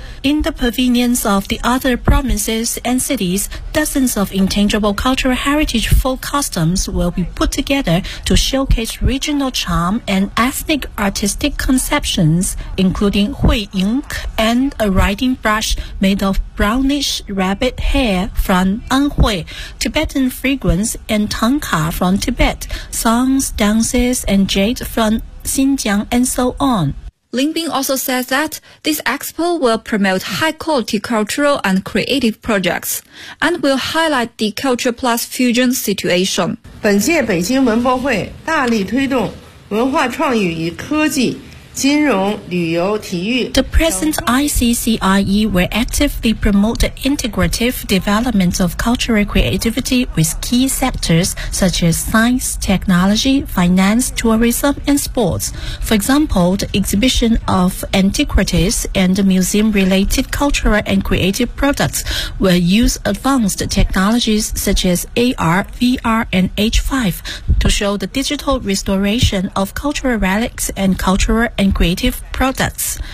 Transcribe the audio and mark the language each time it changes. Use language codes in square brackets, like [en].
[en] In the pavilions of the other provinces and cities, dozens of intangible cultural heritage folk customs will be put together to showcase regional charm and ethnic artistic conceptions, including hui ink and a writing brush made of brownish rabbit hair from Anhui, Tibetan fragrance and tangka from Tibet, songs, dances, and jade from Xinjiang, and so on. Lin Bing also says that this expo will promote high-quality cultural and creative projects, and will highlight the culture plus fusion situation. [zh] 本届北京文博会大力推动文化创意与科技金融、旅游、体育。 [en] The present ICCIE will actively promote the integrative development of cultural creativity with key sectors such as science, technology, finance, tourism, and sports. For example, the exhibition of antiquities and museum-related cultural and creative products will use advanced technologies such as AR, VR, and H5 to show the digital restoration of cultural relics and cultural and creative products.